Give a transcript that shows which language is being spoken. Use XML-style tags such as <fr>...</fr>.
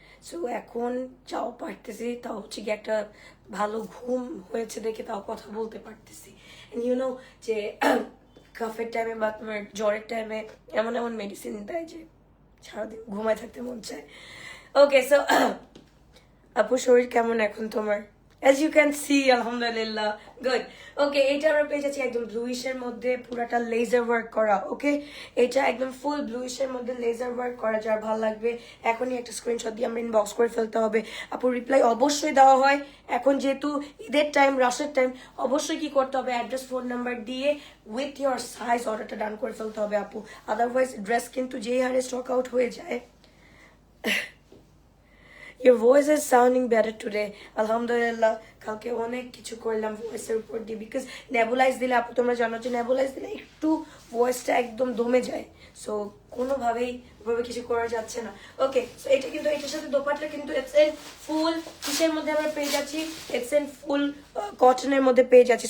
<bn>So এখন যাও পারতেছি, তাও হচ্ছে কি একটা ভালো ঘুম হয়েছে দেখে তাও কথা বলতে পারতেছি। যে কাফের টাইমে বা তোমার জ্বরের টাইমে এমন এমন মেডিসিন দেয় যে সারাদিন ঘুমায় থাকতে মন চায়। ওকে, সো আপু শরীর কেমন এখন তোমার?</bn> <en>As you can see, alhamdulillah, good.</en> <bn>Okay, এটা আমরা পেয়ে যাচ্ছি একদম ব্লুইশের মধ্যে পুরাটা লেজার ওয়ার্ক করা। ওকে, এটা একদম ফুল ব্লুইশের মধ্যে লেজার ওয়ার্ক করা। যার ভালো লাগবে এখনই একটা স্ক্রিনশট দিয়ে আমরা ইনবক্স করে ফেলতে হবে। আপু রিপ্লাই অবশ্যই দেওয়া হয়, এখন যেহেতু ঈদের টাইম, রাশের টাইম, অবশ্যই কি করতে হবে অ্যাড্রেস ফোন নাম্বার দিয়ে উইথ ইয়োর সাইজ অর্ডারটা ডান করে ফেলতে হবে আপু। আদারওয়াইজ ড্রেস কিন্তু যেই হারে স্টক আউট হয়ে যায়।</bn> <en>Your voice is sounding better today.</en> <bn>আলহামদুলিল্লাহ, কালকে অনেক কিছু করলাম ভয়েসের উপর দিয়ে, বিকজ নেবুলাইজ দিলে আপু তোমরা জানো যে নেবুলাইজ দিলে একটু ভয়েসটা একদম দমে যায়। সো কোনোভাবেই ওভাবে কিছু করা যাচ্ছে না। ওকে, সো এটা কিন্তু এটার সাথে দোপাট্টা কিন্তু ইটস এন ফুল কিসের মধ্যে আমরা পেয়ে যাচ্ছি, ইটস এন ফুল কটনের মধ্যে পেয়ে যাচ্ছি।</bn>